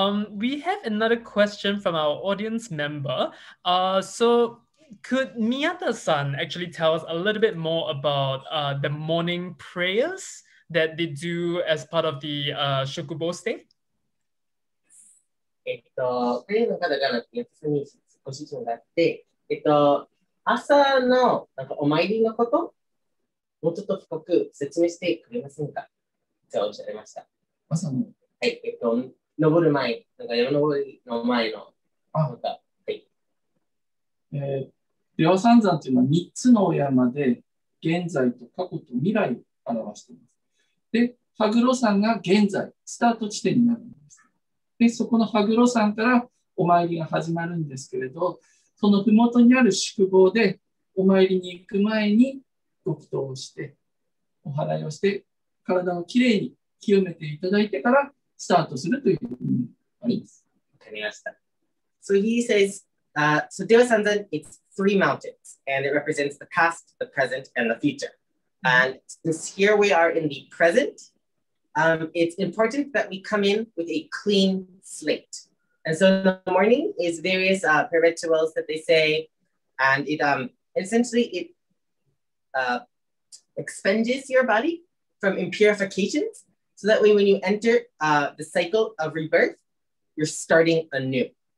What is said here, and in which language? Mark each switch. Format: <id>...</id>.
<en>We have another question from our audience member. So could Miyata-san actually tell us a little bit more about the morning prayers that they do as part of the Shukubo stay?</en> <ja>プレイの方が4つにご質問があって、朝のお参りのこと、もうちょっと深く説明してくれませんか？とおっしゃいました。朝のはい、登る前、山登りの前の、はい。出羽三山というのは3つのお山で、現在と過去と未来を表しています。で、羽黒山が現在、スタート地点になるんです。で、そこの羽黒山からお参りが始まるんですけれど、その麓にある宿坊でお参りに行く前にご祈祷をして、お祓いをして、体をきれいに清めていただいてからスタートするというふうにあります。わかりました。</ja> <en>So he says, so Dewa Sanzan, it's 3 mountains, and it represents the past, the present, and the future. And since here we are in the present, it's important that we come in with a clean slate. And so in the morning is various prayer rituals that they say, and it essentially expunges your body from impurifications, so that way when you enter the cycle of rebirth, you're starting anew.</en>